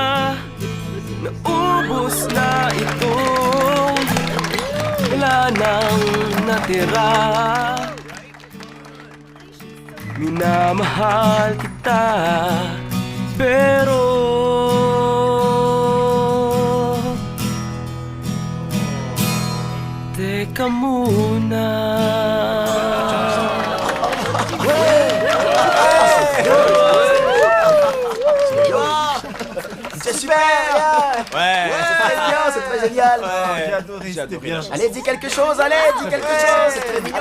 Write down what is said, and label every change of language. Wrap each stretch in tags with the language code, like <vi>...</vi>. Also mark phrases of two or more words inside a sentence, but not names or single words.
<tl>Naubos na ito, wala nang natira. Minamahal kita, pero teka muna.</tl> <fr>C'est super! Ouais! C'est très bien, c'est très génial! J'ai adoré, c'était bien. Allez, dis quelque chose, allez, dis quelque chose! C'est très mignon!</fr>